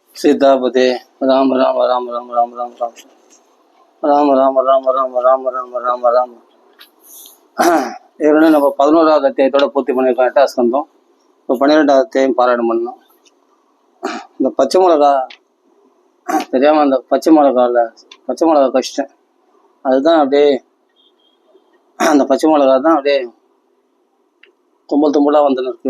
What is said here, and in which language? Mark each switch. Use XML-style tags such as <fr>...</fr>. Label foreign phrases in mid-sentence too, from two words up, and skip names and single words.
<sa>सीतापते राम राम राम राम राम राम राम राम राम राम राम राम राम राम राम</sa> <ta>ஏற்கனவே நம்ம 11வது அத்தியாயத்தோட பூர்த்தி பண்ணியிருக்கோம். 8வது ஸ்கந்தம். இப்போ 12வது அத்தியாயம் பாராயணம் பண்ணோம். இந்த பச்சை மிளகா தெரியாமல் அந்த பச்சை மிளகா கஷ்டம். அதுதான் அப்படியே அந்த பச்சை மிளகா தான் அப்படியே தும்பலாக வந்துன்னு இருக்கு.</ta>